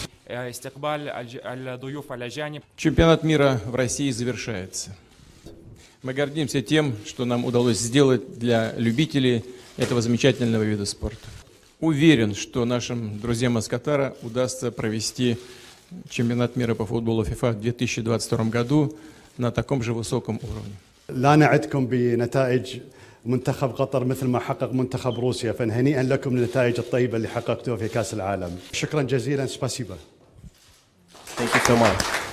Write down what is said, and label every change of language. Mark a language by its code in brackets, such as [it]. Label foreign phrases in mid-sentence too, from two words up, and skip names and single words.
[ar] استقبال الضيوف الأجانب. [ru] Чемпионат мира в России завершается. Мы гордимся тем, что нам удалось сделать для любителей этого замечательного вида спорта. Уверен, что нашим друзьям из Катара удастся провести чемпионат мира по футболу ФИФА в 2022 году на таком же высоком уровне. [ar] لا نعدكم بنتائج منتخب قطر مثل ما حقق منتخب روسيا، فهنيئا لكم للنتائج الطيبة اللي حققتوها في كأس العالم. شكرا جزيلا. [ru] спасибо. [en] Thank you so much.